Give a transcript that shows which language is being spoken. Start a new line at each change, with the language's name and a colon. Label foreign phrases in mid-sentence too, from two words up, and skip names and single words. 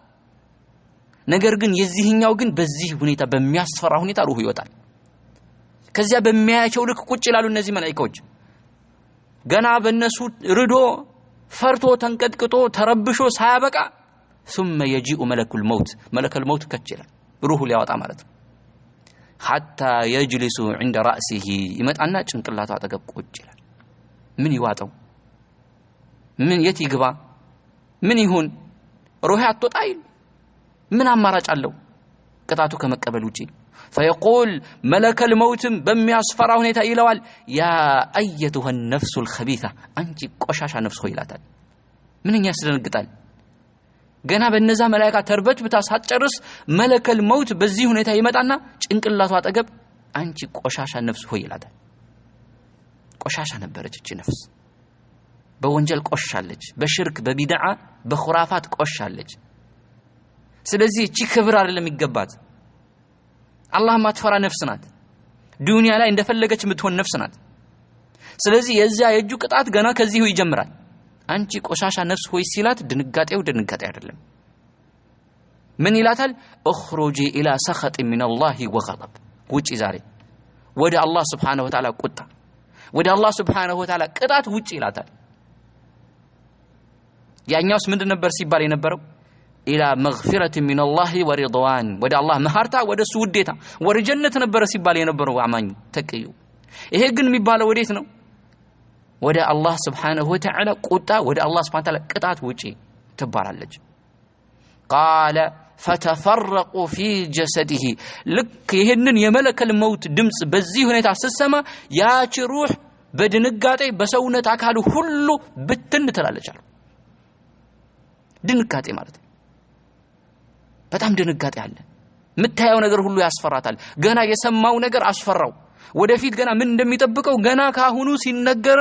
Amharic: ነገር ግን የዚህኛው ግን በዚህ ሁኔታ በሚያስፈራ ሁኔታ ሩሁ ይወጣል ከዚያ በሚያያቸው ልክ ቁጭ ይላሉ እነዚህ መላእክቶች ገና በእነሱ ርዶ ፈርቶ ተንቀጥቅጦ ተረብሾ ሳያበቃ
Arabic: ثم يجيء ملك الموت
Amharic: ከችላል ሩሁ ሊያወጣ ማለት ነው
Arabic: حتى يجلس عند رأسه
Amharic: ይመጣና ጭንቅላቱ አጠገብ ቁጭ ይላል ምን ይዋጣው ምን የት ይግባ ምን ይሁን ሩህ አትወጣይ ምን አማራጭ አለው ቅጣቱ ከመቀበል ውጪ
Arabic: فيقول ملك الموت
Amharic: በሚያስፈራ ሁኔታ ይለዋል
Arabic: يا ايتها النفس الخبيثه
Amharic: አንቺ ቆሻሻ ነፍስ ሆይ ይላታል ምንኛ ያስደነግጣል ገና በእነዛ መላእክት ተርበት ብታሳጨርስ
Arabic: ملك الموت
Amharic: በዚህ ሁኔታ ይመጣና ጭንቅላቱ አጠገብ አንቺ ቆሻሻ ነፍስ ሆይ ይላታል ቆሻሻ ነበረች እቺ ነፍስ በወንጀል ቆሻለች በሽርክ በቢድዓ በኹራፋት ቆሻለች ስለዚህ እቺ ክብር አይደለም ይገባት አላህ ማትፈራ ነፍስ ናት ዱንያ ላይ እንደፈለገች የምትሆን ነፍስ ናት ስለዚህ የዚያ የእጁ ቅጣት ገና ከዚሁ ይጀምራል አንቺ ቆሻሻ ነፍስ ሆይ ሲላት ድንጋጤ አይደለም ምን ይላታል
Arabic: اخرجي الى سخط من الله وغضب
Amharic: ውጪ ዛሬ ወደ አላህ
Arabic: سبحانه وتعالى
Amharic: ቁጣ ወደ አላህ
Arabic: سبحانه وتعالى
Amharic: ቅጣት ውጪ ይላታል ያኛውስ ምንድን ነበር ሲባል የነበረው
Arabic: إلى مغفرة من الله ورضوان
Amharic: ወደ አላህ መሐርታ ወደሱ ውዴታ ወደ ጀነት ነበር ሲባል የነበረው አማኝ ተቀዩ ይሄ ግን የሚባለው ወዴት ነው ወደ አላህ
Arabic: سبحانه وتعالى
Amharic: ቁጣ ወደ አላህ
Arabic: سبحانه وتعالى
Amharic: ቅጣት ውጪ ትባላለች
Arabic: قال فتفرقوا في جسده لك
Amharic: ይሄንን የመለከል መውት ድምጽ በዚህ ሁኔታ ሲሰማ ያቺ ሩህ በድንጋጤ በሰውነት አካሉ ሁሉ ብትን ትላለች አሉ ድንጋጤ ማለት በጣም ድንጋጤ አለ ምታየው ነገር ሁሉ ያስፈራታል ገና የሰማው ነገር አስፈራው ወደፊት ገና ምን እንደሚጠብቀው ገና ካሁኑ ሲነገረው